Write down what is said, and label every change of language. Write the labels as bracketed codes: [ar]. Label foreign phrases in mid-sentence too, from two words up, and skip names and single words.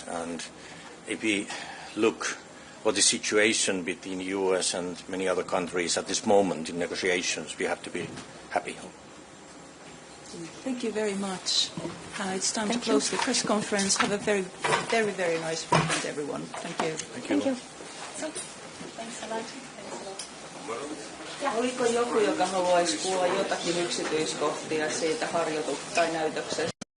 [en] And if we look what the situation between the US and many other countries at this moment in negotiations, we have to be happy. Thank you very much. It's time to close the press conference. Have a very, very, very nice weekend, everyone. Thank you. Thank you. Thanks a lot. [fi] Oliko joku, joka haluaisi kuulla jotakin yksityiskohtia siitä näytöksestä?